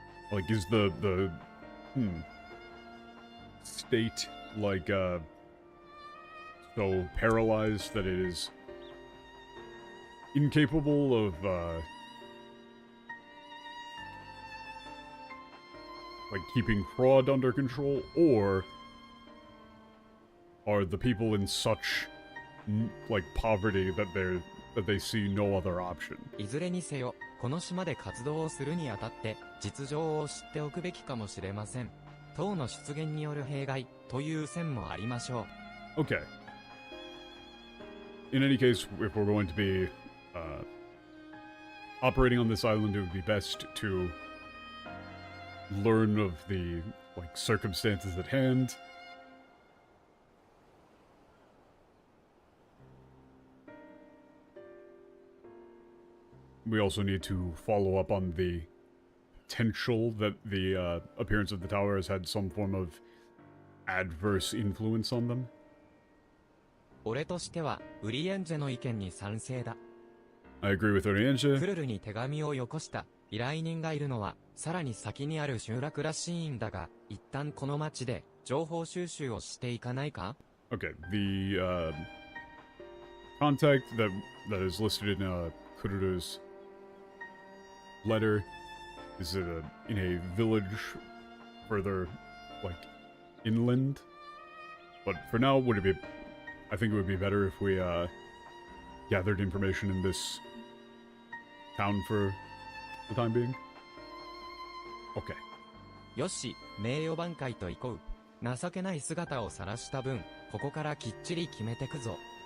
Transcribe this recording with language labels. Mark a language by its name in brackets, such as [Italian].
[English] Like, is the state, like, so paralyzed that it is incapable of, like, keeping fraud under control, or are the people in such, like, poverty that they see no other option? [Japanese] いずれにせよ、この島で活動をするにあたって実情を知っておくべきかもしれません。党の出現による弊害という線もありましょう。Okay. [English] In any case, if we're going to be operating on this island, it would be best to learn of the, like, circumstances at hand. We also need to follow up on the potential that the appearance of the tower has had some form of adverse influence on them. [Japanese] 俺としてはウリエンジェの意見に賛成だ。 [English] I agree with Urienje. [Japanese] クルルに手紙をよこした依頼人がいるのはさらに先にある集落らしいんだが、一旦この町で情報収集をしていかないか? [English] Okay, the contact that is listed in Kururu's letter is in a village further, like, inland. But for now, I think it would be better if we gathered information in this town for the time being. Okay. [Japanese] よし、名誉挽回と行こう。情けない姿を晒した分、ここからきっちり決めてくぞ。